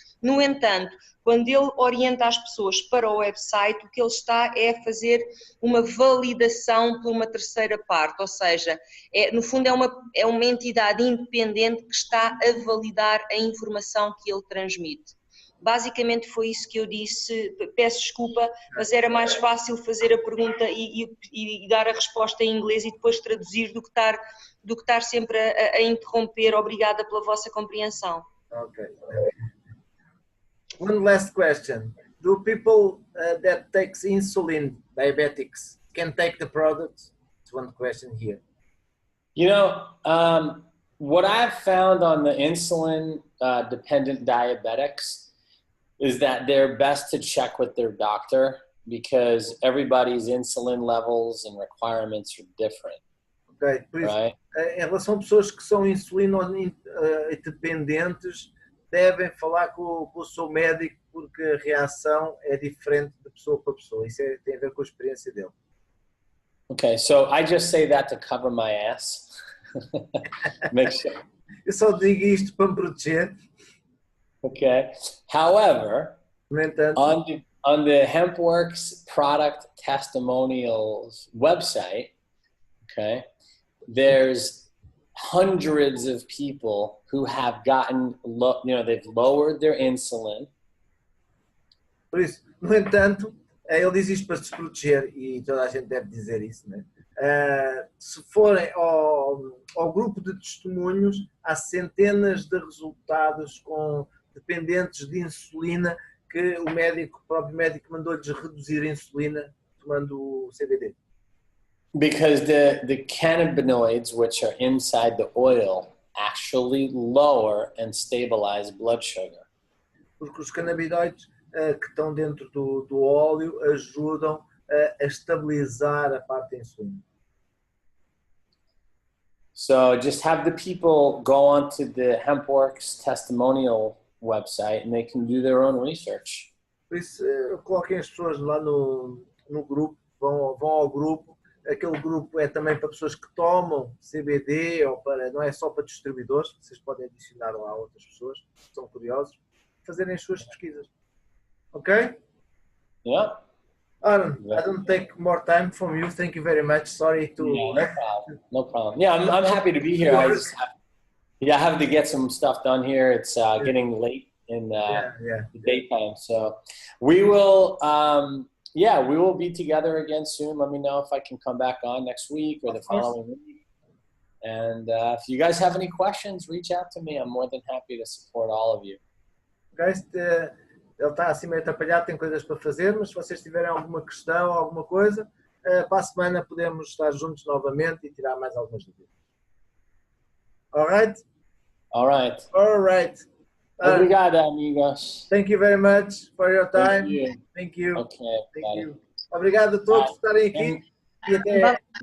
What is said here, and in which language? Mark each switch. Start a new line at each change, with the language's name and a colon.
Portuguese: No entanto, quando ele orienta as pessoas para o website, o que ele está é a fazer uma validação por uma terceira parte, ou seja, no fundo é uma entidade independente que está a validar a informação que ele transmite. Basicamente foi isso que eu disse, peço desculpa, mas era mais fácil fazer a pergunta e dar a resposta em inglês e depois traduzir do que estar sempre a interromper. Obrigada pela vossa compreensão.
English: Okay. One last question. Do people that takes insulin, diabetics, can take the product? It's one question here. You know, what I've found on the insulin dependent diabetics is that they're best to check with their doctor because everybody's insulin levels and requirements are different.
Portuguese: Ok, por isso,
English: right?
Portuguese: Em relação a pessoas que são insulino dependentes, devem falar com o seu médico porque a reação é diferente de pessoa para pessoa. Isso tem a ver com a experiência dele.
English: Okay, so I just say that to cover my ass. Make sure.
Portuguese: Eu só digo isto para me proteger.
English: Okay. However,
Portuguese: No entanto,
English: on the HempWorks product testimonials website, okay, there's hundreds of people who have gotten, they've lowered their insulin.
Portuguese: por isso, no entanto, ele diz isto para se proteger e toda a gente deve dizer isso, né? Se forem ao grupo de testemunhos, há centenas de resultados com dependentes de insulina que o próprio médico mandou-lhes reduzir a insulina tomando o CBD.
English: Because the cannabinoids, which are inside the oil, actually lower and stabilize blood sugar.
Portuguese: Porque os canabinoides que estão dentro do óleo ajudam a estabilizar a parte da insulina.
English: So just have the people go onto the HempWorks testimonial website and they can do their own research.
Portuguese: Por isso, coloquem as pessoas lá no grupo, vão ao grupo. Aquele grupo é também para pessoas que tomam CBD, não é só para distribuidores, vocês podem adicionar lá outras pessoas que são curiosos, fazerem as suas pesquisas. Ok?
English: Yeah. Aaron, I don't take more time from you. Thank you very much. Sorry to... Yeah, no problem. Yeah, I'm happy to be here. I have to get some stuff done here. It's getting late in the daytime. So we will, we will be together again soon. Let me know if I can come back on next week or the following week. And if you guys have any questions, reach out to me. I'm more than happy to support all of you.
Portuguese: Guys, ele está assim meio atrapalhado, tem coisas para fazer, mas se vocês tiverem alguma questão, alguma coisa, para a semana podemos estar juntos novamente e tirar mais algumas dúvidas.
English: Alright? Alright. Alright.
Portuguese: Obrigado, amigos.
English: Thank you very much for your time. Thank you. Okay. Thank you.
Portuguese: Obrigado a todos por estarem aqui e até